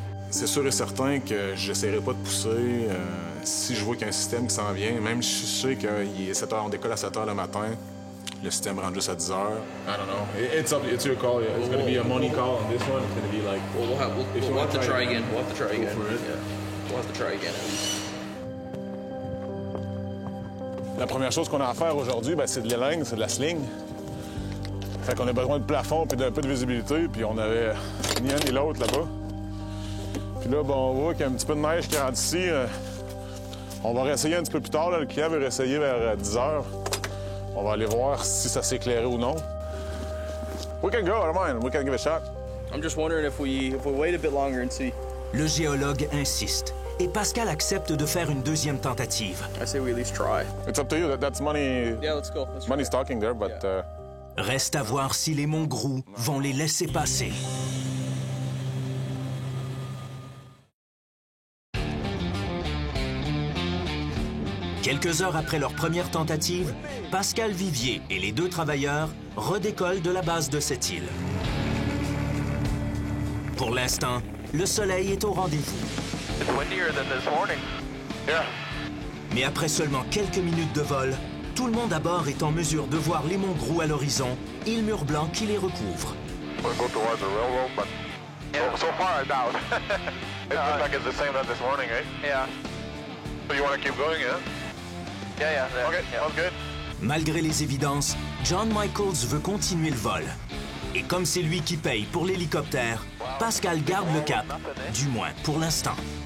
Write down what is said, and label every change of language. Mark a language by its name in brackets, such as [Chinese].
[French] C'est sûr et certain que j'essaierai pas de pousser si je vois qu'il y a un système qui s'en vient. Même si je sais qu'il est 7 heures, on décolle à 7 heures le matin, le système rentre juste à 10 heures. [English] I don't know. It's your call. Yeah. It's going to be a money call on this one. It's going to be like... We'll have to try again. We'll have to try again. Yeah. We'll have to try again at least. [French] La première chose qu'on a à faire aujourd'hui, c'est de l'élingue, c'est de la sling. Fait qu'on a besoin de plafond puis d'un peu de visibilité, puis on avait ni un ni l'autre là-bas. Puis là, on voit qu'il y a un petit peu de neige qui rentre ici. On va réessayer un petit peu plus tard. Là. Le client veut réessayer vers 10 heures. On va aller voir si ça s'est éclairé ou non. [English] We can go, I don't mind. We can give it a shot. I'm just wondering if we wait a bit longer and see. [French] Le géologue insiste. et Pascal accepte de faire une deuxième tentative. [English] I say we at least try. It's up to you. That's money. Yeah, let's go. Let's Money's try. talking there, but... [French] Reste à voir si les Mongrous vont les laisser passer. Quelques heures après leur première tentative, Pascal Vivier et les deux travailleurs redécollent de la base de cette île. Pour l'instant, le soleil est au rendez-vous. [English] It's windier than this morning. Yeah. [French] Mais après seulement quelques minutes de vol, tout le monde à bord est en mesure de voir les Mongrous à l'horizon et le mur blanc qui les recouvre. [English] We'll go towards the railroad, but so far I doubt. It looks like it's the same as this morning, eh? Yeah. So you want to keep going, yeah? Yeah. Okay, sounds good. [French] Malgré les évidences, John Michaels veut continuer le vol. Et comme c'est lui qui paye pour l'hélicoptère, Pascal garde le cap, du moins pour l'instant.